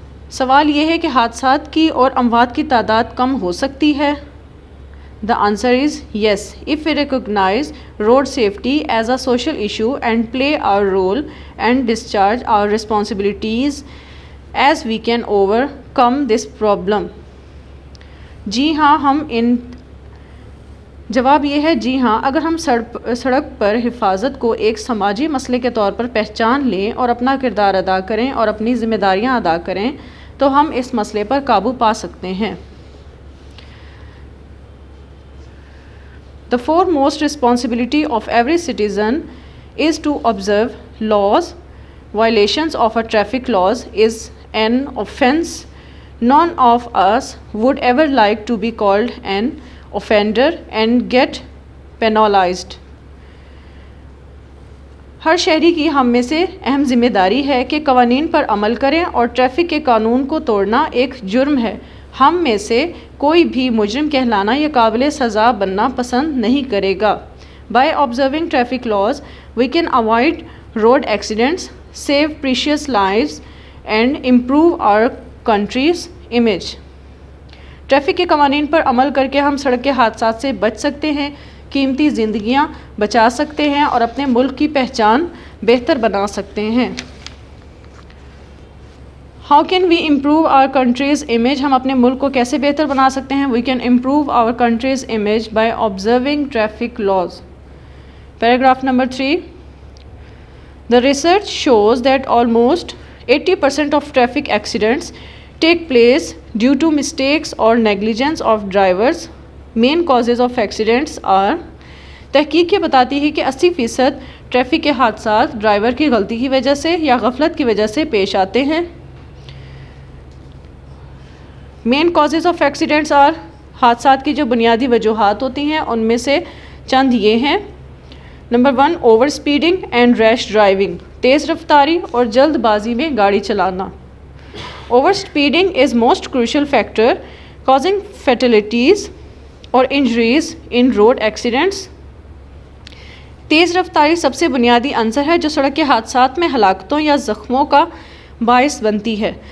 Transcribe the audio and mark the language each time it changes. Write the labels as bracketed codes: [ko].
[ur] سوال یہ ہے کہ حادثات کی اور اموات کی تعداد کم ہو سکتی ہے. [en] The answer is yes, if we recognize road safety as a social issue and play our role and discharge our responsibilities as we can overcome this problem. [ur] جی ہاں جواب یہ ہے جی ہاں، اگر ہم سڑک پر حفاظت کو ایک سماجی مسئلے کے طور پر پہچان لیں اور اپنا کردار ادا کریں اور اپنی ذمہ داریاں ادا کریں تو ہم اس مسئلے پر قابو پا سکتے ہیں. [en] The foremost responsibility of every citizen is to observe laws. Violations of a traffic laws is an offense. None of us would ever like to be called an offender and get penalized. [ur] ہر شہری کی ہم میں سے اہم ذمہ داری ہے کہ قوانین پر عمل کریں اور ٹریفک کے قانون کو توڑنا ایک جرم ہے. ہم میں سے کوئی بھی مجرم کہلانا یا قابل سزا بننا پسند نہیں کرے گا. [en] By observing traffic laws, we can avoid road accidents, save precious lives and improve our country's image. [ur] Traffic کے قوانین پر عمل کر کے ہم سڑک کے حادثات سے بچ سکتے ہیں، قیمتی زندگیاں بچا سکتے ہیں اور اپنے ملک کی پہچان بہتر بنا سکتے ہیں. [en] How can we improve our country's image? [ur] ہم اپنے ملک کو کیسے بہتر بنا سکتے ہیں؟ [en] We can improve our country's image by observing traffic laws. Paragraph number 3. The research shows that almost 80% of traffic accidents take place due to mistakes or negligence of drivers. Main causes of accidents are. [ur] تحقیق یہ بتاتی ہے کہ 80% traffic کے حادثات driver کی غلطی کی وجہ سے یا غفلت کی وجہ سے پیش آتے ہیں. [en] Main causes of accidents are. [ur] حادثات کی جو بنیادی وجوہات ہوتی ہیں ان میں سے چند یہ ہیں. [en] Number 1 over speeding and rash driving. [ur] تیز رفتاری اور جلد بازی میں گاڑی چلانا. [en] Over speeding is most crucial factor causing fatalities or injuries in road accidents. [ur] تیز رفتاری سب سے بنیادی عنصر ہے جو سڑک کے حادثات میں ہلاکتوں یا زخموں کا باعث بنتی ہے.